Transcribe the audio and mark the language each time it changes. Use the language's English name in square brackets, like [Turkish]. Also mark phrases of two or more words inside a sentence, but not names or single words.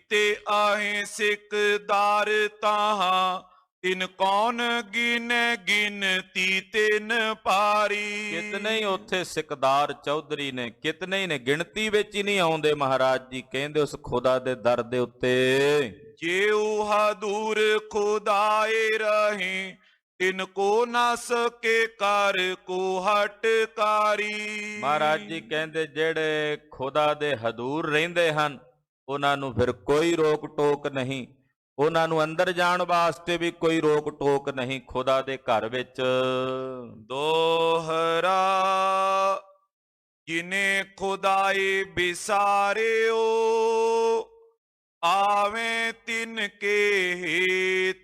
[Hindi] ਕੀਤੇ ਆਹੇ ਸਿੱਕਦਾਰ ਤਾਹਾਂ ਤਿਨ ਕੌਣ ਗਿਨੇ ਗਿਨਤੀ ਤਿਨ ਪਾਰੀ। [Punjabi] ਕਿਤਨੇ ਹੀ ਉੱਥੇ ਸਿਕਦਾਰ ਚੌਧਰੀ ਨੇ, ਕਿਤਨੇ ਹੀ ਨੇ, ਗਿਣਤੀ ਵਿੱਚ ਹੀ ਨਹੀਂ ਆਉਂਦੇ। ਮਹਾਰਾਜ ਜੀ ਕਹਿੰਦੇ ਉਸ ਖੁਦਾ ਦੇ ਦਰ ਦੇ ਉੱਤੇ [Hindi] जेऊ हदूर खुदाए रहे तिनको न सके कर को हटकारी। [Punjabi] ਮਹਾਰਾਜ ਜੀ ਕਹਿੰਦੇ ਜਿਹੜੇ ਖੁਦਾ ਦੇ ਹਦੂਰ ਰਹਿੰਦੇ ਹਨ ਉਹਨਾਂ ਨੂੰ ਫਿਰ ਕੋਈ ਰੋਕ ਟੋਕ ਨਹੀਂ, ਉਹਨਾਂ ਨੂੰ ਅੰਦਰ ਜਾਣ ਵਾਸਤੇ ਵੀ ਕੋਈ ਰੋਕ ਟੋਕ ਨਹੀਂ ਖੁਦਾ ਦੇ ਘਰ ਵਿੱਚ। [Hindi] दोहरा जिन्हें खुदाई बिसारियो ਆਵੇਂ ਤਿਨ ਕੇ ਹੇਤ।